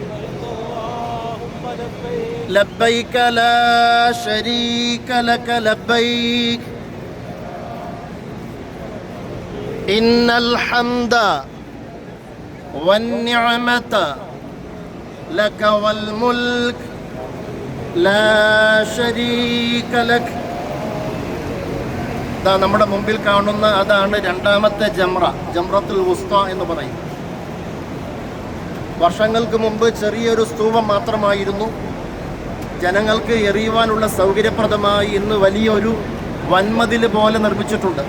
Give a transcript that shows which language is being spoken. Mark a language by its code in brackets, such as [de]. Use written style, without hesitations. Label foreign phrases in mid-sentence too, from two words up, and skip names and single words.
[ar] لبيك لا شريك لك لبيك إن الحمد والنعمة لك والملك لا شريك لك. [ml] നമ്മുടെ മുമ്പിൽ കാണുന്ന അതാണ് രണ്ടാമത്തെ ജംറത്തുൽ വുസ്ത എന്ന് പറയും. വർഷങ്ങൾക്ക് മുമ്പ് ചെറിയൊരു സ്തൂപം മാത്രമായിരുന്നു. ജനങ്ങൾക്ക് എറിയുവാനുള്ള സൗകര്യപ്രദമായി ഇന്ന് വലിയൊരു വൻമതിൽ പോലെ നിർമ്മിച്ചിട്ടുണ്ട്.